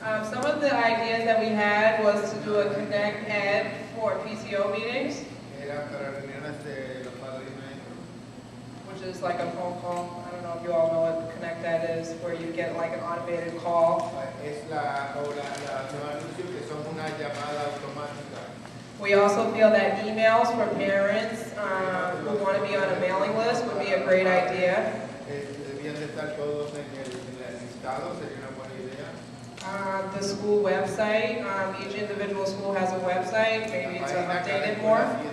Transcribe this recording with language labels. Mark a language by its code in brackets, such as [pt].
[en] Some of the ideas that we had was to do a Connect Ed for PCO meetings, [es] Era para reuniones de los padres y maestros. [en] which is like a phone call. I don't know if you all know what Connect Ed is, where you get like an automated call. [es] Es los anuncios que son una llamada automática. [en] We also feel that emails for parents who want to be on a mailing list would be a great idea. [es] Debían de estar todos en el listado, sería una buena idea. [en] The school website, each individual school has a website, maybe to update it more.